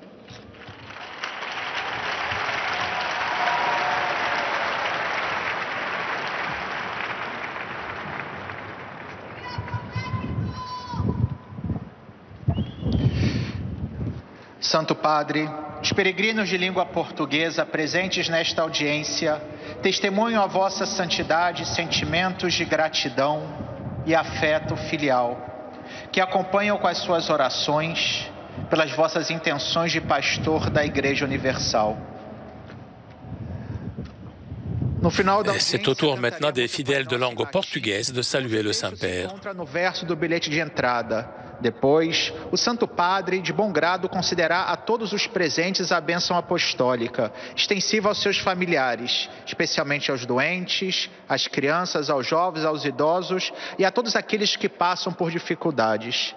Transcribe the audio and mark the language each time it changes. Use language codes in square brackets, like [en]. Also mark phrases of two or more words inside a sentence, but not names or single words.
[pt] Santo Padre, os peregrinos de língua portuguesa presentes nesta audiência testemunham a vossa santidade, sentimentos de gratidão e afeto filial, que acompanham com as suas orações pelas vossas intenções de pastor da Igreja Universal. [fr] C'est au tour maintenant des fidèles de langue portugaise de saluer le Saint-Père. [pt] No verso do bilhete de entrada. Depois, o Santo Padre, de bom grado, concederá a todos os presentes a bênção apostólica, extensiva aos seus familiares, especialmente aos doentes, às crianças, aos jovens, aos idosos e a todos aqueles que passam por dificuldades.